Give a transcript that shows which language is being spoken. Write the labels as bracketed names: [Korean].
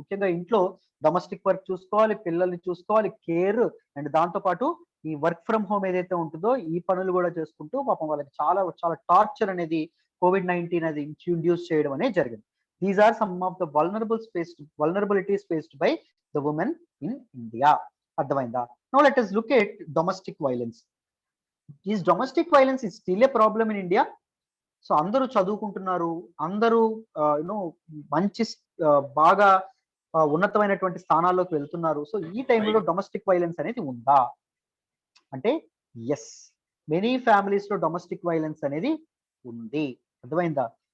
[Telugu] ముఖ్యంగా ఇంట్లో domestic work చూసుకోవాలి, పిల్లల్ని చూసుకోవాలి, కేర్. అండ్ దాంతోపాటు ఈ వర్క్ ఫ్రమ్ హోమ్ ఏదైతే ఉంటుందో ఈ పనులు కూడా చేసుకుంటూ పాపం వాళ్ళకి చాలా చాలా టార్చర్ అనేది COVID-19 అది ఇంట్రడ్యూస్ చేయడం అనేది జరిగింది. [English] These are some of the vulnerabilities faced by the women in India. [Telugu] అర్థమైందా? [English] Now let us look at domestic violence. Is domestic violence is still a problem in India? [Telugu] So అందరూ చదువుకుంటున్నారు, అందరూ మంచి బాగా ఉన్నతమైనటువంటి స్థానాల్లోకి వెళ్తున్నారు. సో ఈ టైంలో డొమెస్టిక్ వైలెన్స్ అనేది ఉందా అంటే ఎస్, మెనీ ఫ్యామిలీస్ లో డొమెస్టిక్ వైలెన్స్ అనేది ఉంది. అర్థమైందా?